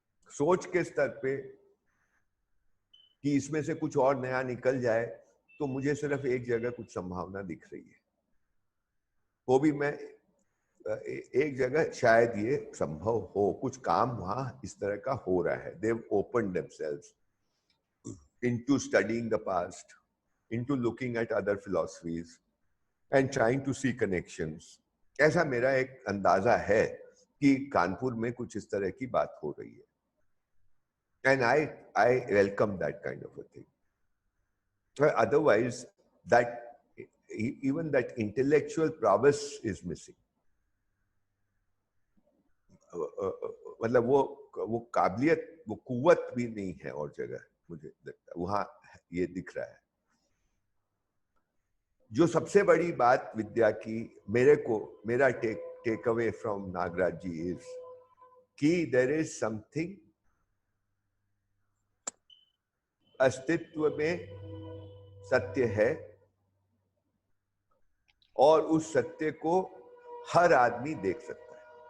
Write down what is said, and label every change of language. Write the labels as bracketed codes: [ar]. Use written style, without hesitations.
[hi] सोच के स्तर पे कि इसमें से कुछ और नया निकल जाए, तो मुझे सिर्फ एक जगह कुछ संभावना दिख रही है। वो भी मैं एक जगह शायद ये संभव हो, कुछ काम वहां इस तरह का हो रहा है। [en] They've opened themselves into studying the past, into looking at other philosophies and trying to see connections. [hi] ऐसा मेरा एक अंदाजा है कि कानपुर में कुछ इस तरह की बात हो रही है, [en] and I welcome that kind of a thing. Otherwise, that even that intellectual prowess is missing. [hi] मतलब वो काबिलियत, वो कुव्वत भी नहीं है और जगह, मुझे लगता है वहां ये दिख रहा है। जो सबसे बड़ी बात विद्या की मेरा [en] take away from [hi] Nagraj ji is कि [en] there is something, [hi] अस्तित्व में सत्य है और उस सत्य को हर आदमी देख सकता है।